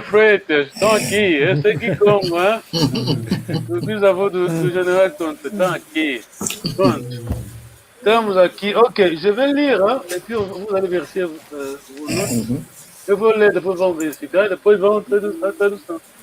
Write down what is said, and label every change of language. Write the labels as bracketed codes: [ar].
[pt] Freitas, estão aqui, esse aqui Congo, hein? Os bisavôs do General Tonte, estão aqui. Pronto. Estamos aqui. [fr] Ok, je vais lire, hein? Et puis vous allez vérifier vos notes. [pt] Eu vou ler, depois vamos verificar, depois vamos traduzir a tradução.